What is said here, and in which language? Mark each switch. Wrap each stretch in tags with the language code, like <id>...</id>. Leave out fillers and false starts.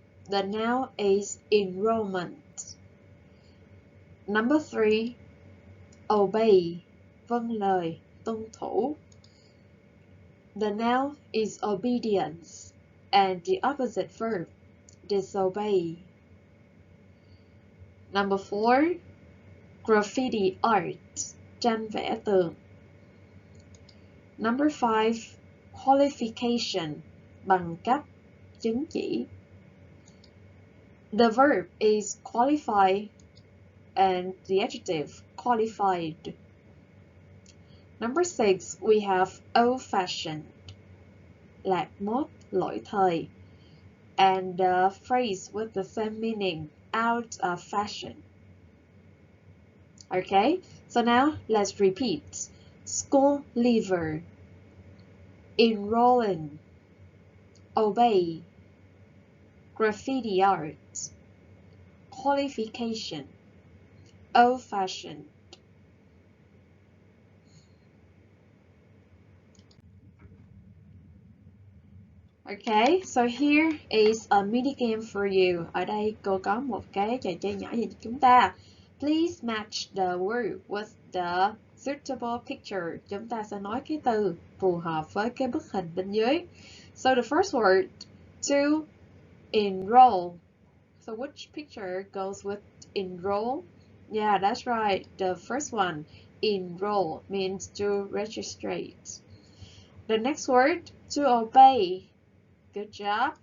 <en>The noun is enrollment. Number 3, obey,</en> <vi>vâng lời, tuân thủ.</vi> <en>The noun is obedience. And the opposite verb, disobey. Number 4, graffiti art,</en> <vi>tranh vẽ tường.</vi> <en>Number 5, qualification,</en> <vi>bằng cấp, chứng chỉ.</vi> <en>The verb is qualify and the adjective qualified. Number 6, we have old-fashioned,</en> <vi>lạc mốt, lỗi thời.</vi> <en>And the phrase with the same meaning, out of fashion. Okay, so now let's repeat. School leaver, enroll in, obey, graffiti art, qualification, old-fashioned. Okay, so here is a mini game for you.</en> <vi>Ở đây cô có một cái trò chơi nhỏ dành cho chúng ta.</vi> <en>Please match the word with the suitable picture.</en> <vi>Chúng ta sẽ nói cái từ phù hợp với cái bức hình bên dưới.</vi> <en>So the first word, to enroll. So which picture goes with enroll? Yeah, that's right. The first one, Enroll means to registrate. The next word, to obey. Good job.</en>